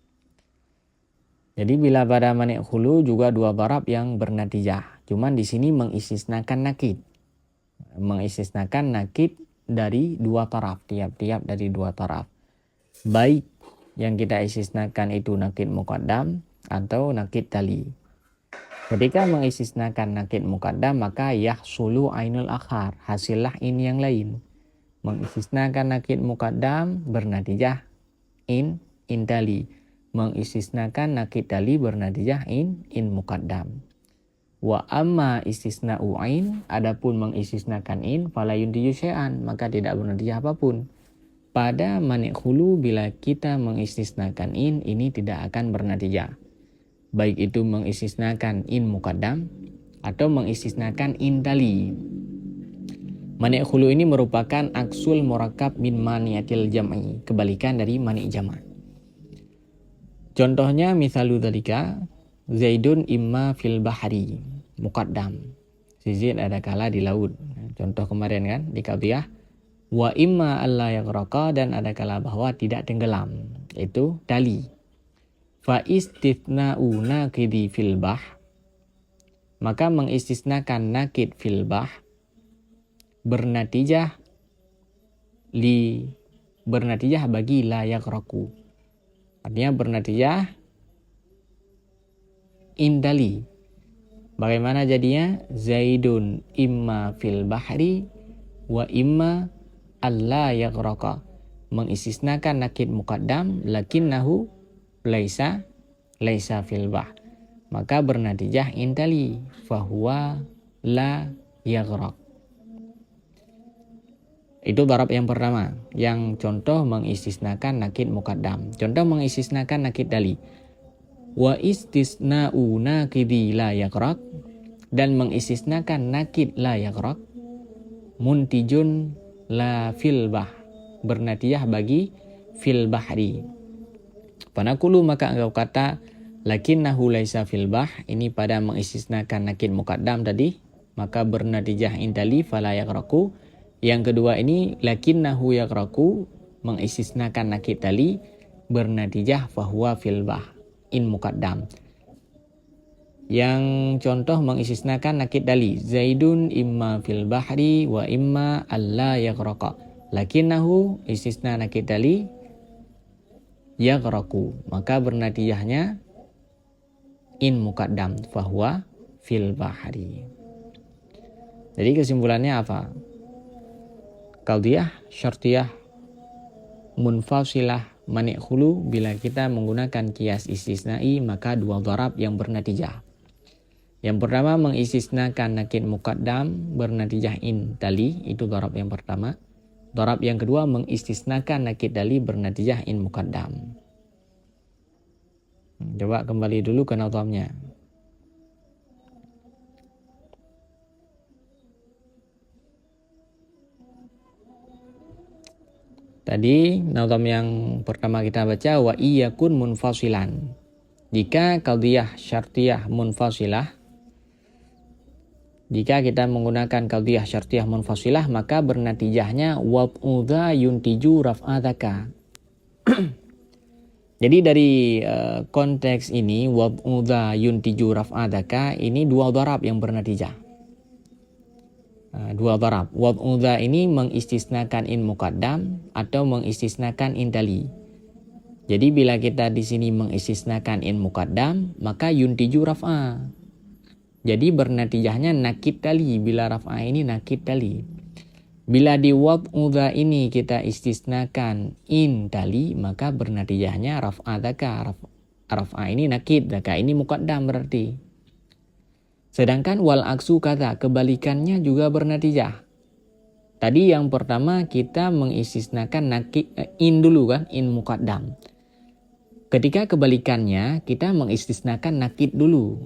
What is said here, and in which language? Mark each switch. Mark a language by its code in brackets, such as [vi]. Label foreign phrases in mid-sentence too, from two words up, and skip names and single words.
[id] Jadi bila pada [ar] مانع خلو [id] juga dua darab yang bernatijah, cuman di sini mengistisnakan nakid. Mengistisnakan nakid dari dua taraf, tiap-tiap dari dua taraf. Baik yang kita istisnakan itu [ar] نقيض مقدم [id] atau [ar] نقيض تال. [id] Ketika mengistisnakan [ar] نقيض مقدم, [id] maka [ar] يحصل عين الآخر, [id] hasillah in yang lain. Mengistisnakan [ar] نقيض مقدم [id] bernatijah [ar] عين تال. [id] Mengistisnakan [ar] نقيض تال [id] bernatijah [ar] عين مقدم. وأما استثناء العين, [id] adapun mengistisnakan in, [ar] فلا ينتج شيئا, [id] maka tidak bernatijah apapun. Pada [ar] مانع خلو [id] bila kita mengistisnakan in, ini tidak akan bernatijah. Baik itu mengistisnakan [ar] عين مقدم [id] atau mengistisnakan [ar] عين تال. مانع خلو [id] ini merupakan [ar] عكس المركب من مانعة الجمع, [id] kebalikan dari [ar] مانع جمع'. Contohnya مثال ذلك، زيد إما في البحر، مقدم. [id] Si Zaid ada kala di laut. Contoh kemarin kan di qadhiyah. [ar] وإما ألا يغرق, [id] dan ada kala bahwa tidak tenggelam, itu tali. [ar] فاستثناء نقيض في البحر, [id] maka mengistisnakan [ar] نقيض في البحر [id] bernatijah bagi [ar] لا يغرق, [id] artinya bernatijah indali. Bagaimana jadinya? [ar] زيد إما في البحر وإما ألا يغرق, [id] mengistisnakan [ar] نقيض مقدم لكنه ليس في البحر, [id] maka bernatijah intali, [ar] فهو لا يغرق. [id] Itu darab yang pertama, yang contoh mengistisnakan [ar] نقيض مقدم. [id] Contoh mengistisnakan [ar] نقيض تال. واستثناء نقيض لا يغرق, [id] dan mengistisnakan [ar] نقيض لا يغرق، منتج لا في البحر, [id] bernatijah bagi [ar] في البحر. [id] Panaqulu, maka engkau kata [ar] لكنه ليس في البحر, [id] ini pada mengistisnakan [ar] نقيض مقدم [id] tadi, maka bernatijah [ar] عين تال فلا يغرق. [id] Yang kedua ini [ar] لكنه يغرق, [id] mengistisnakan [ar] نقيض تال, [id] bernatijah [ar] فهو في البحر عين مقدم. [id] Yang contoh mengistisnakan [ar] نقيض تال. زيد إما في البحر وإما ألا يغرق. لكنه استثناء نقيض تال يغرق. [id] Maka bernatijahnya [ar] عين مقدم فهو في البحر. [id] Jadi kesimpulannya apa? [ar] قضية، شرطية، منفصلة، مانع خلو, [id] bila kita menggunakan [ar] قياس استثنائي [id] maka dua dharab yang bernatijah. Yang pertama mengistisnakan [ar] نقيض مقدم [id] bernatijah [ar] عين تال, [id] itu dharab yang pertama. Dharab yang kedua mengistisnakan [ar] نقيض تال [id] bernatijah [ar] عين مقدم. [id] Coba kembali dulu ke nazamnya. Tadi nazam yang pertama kita baca [ar] وإن يكن منفصلا. [id] Jika [ar] قضية شرطية منفصلة, [id] jika kita menggunakan [ar] قضية شرطية منفصلة [id] maka bernatijahnya [ar] وبعضها ينتج رفع ذاك. [id] Jadi dari konteks ini [ar] وبعضها ينتج رفع ذاك [id] ini dua dharab yang bernatijah. Dua dharab. Wab'udha ini mengistisnakan [ar] عين مقدم [id] atau mengistisnakan [ar] عين تال. [id] Jadi bila kita di sini mengistisnakan [ar] عين مقدم [id] maka [ar] ينتج رفع. [id] Jadi bernatijahnya [ar] نقيض تال. [id] Bila raf'a ini [ar] نقيض تال. [id] Bila di wab'udha ini kita istisnakan [ar] عين تال [id] maka bernatijahnya raf'adaka. Raf'a ini nakid, daka ini muqaddam berarti. Sedangkan [ar] والعكس [id] kata, kebalikannya juga bernatijah. Tadi yang pertama kita mengistisnakan [ar] نقيض عين [id] dulu kan, [ar] عين مقدم. [id] Ketika kebalikannya kita mengistisnakan nakid dulu.